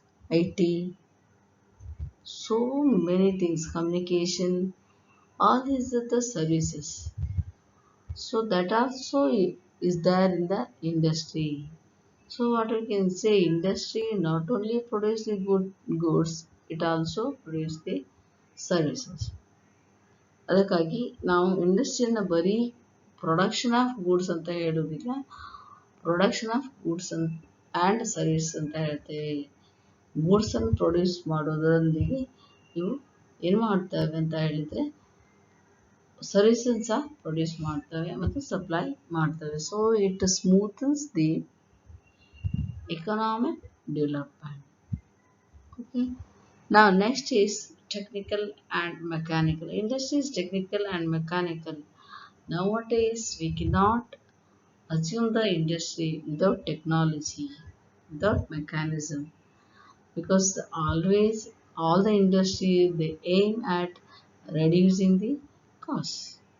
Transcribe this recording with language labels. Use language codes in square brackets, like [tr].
[en] IT, so many things, communication, all these are the services. So that also is there in the industry. So what we can say, industry not only produce the good goods, it also produce the services. [kn] ಅದಕ್ಕಾಗಿ ನಾವು ಇಂಡಸ್ಟ್ರಿಯನ್ನ ಬರೀ production of goods ಅಂತ ಹೇಳೋದಿಲ್ಲ, production of goods and service ಅಂತ ಹೇಳ್ತೇವೆ. ಗೂಡ್ಸನ್ನು produce ಮಾಡೋದರೊಂದಿಗೆ ಇವು ಏನು ಮಾಡ್ತವೆ ಅಂತ ಹೇಳಿದರೆ ಸರ್ವಿಸಸ್ ಸಹ ಪ್ರೊಡ್ಯೂಸ್ ಮಾಡ್ತವೆ ಮತ್ತು ಸಪ್ಲೈ ಮಾಡ್ತವೆ. [en] So it smoothens the economic development. Okay. Now next is technical and mechanical. Industry is technical and mechanical. Nowadays we cannot assume the industry without technology, without mechanism, because always all the industry they aim at reducing the cost.